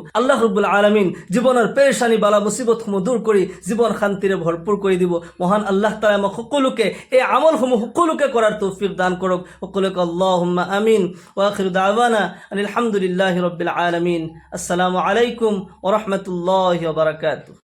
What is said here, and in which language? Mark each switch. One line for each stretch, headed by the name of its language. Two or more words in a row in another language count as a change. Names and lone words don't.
Assamese: আল্লাহ ৰব্বুল আলামিন জীৱনৰ পেৰেশানি বালা মুসিবতসমূহ দূৰ কৰি জীৱন শান্তিৰে ভৰপূৰ কৰি দিব। মহান আল্লাহ তাআলা আমাক সকলোকে এই আমলসমূহ সকলোকে কৰাৰ তৌফিক দান কৰক। সকলোকে
Arabic: اللهم آمين. وآخر دعوانا الحمد لله رب العالمين. السلام عليكم ورحمة الله وبركاته.